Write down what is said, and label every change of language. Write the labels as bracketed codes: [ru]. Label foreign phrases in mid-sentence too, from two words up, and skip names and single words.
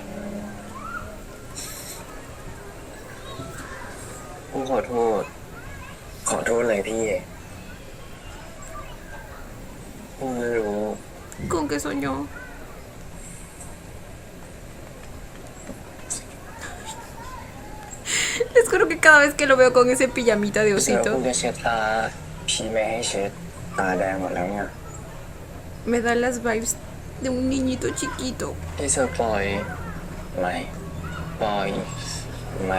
[th] กูขอโทษ ขอโทษเลยพี่กูไม่รู้ [es] ¿Con qué soñó? Les juro que cada vez que lo veo con ese pijamita de [th] เสือ [es] osito, [th] กูจะเช็ดตาพี่ไม่ให้เช็ดตาแดงหมดแล้วเนี่ย [es] me da las vibes de un niñito chiquito. [th] พี่เสือปล่อยไม่ปล่อยไม่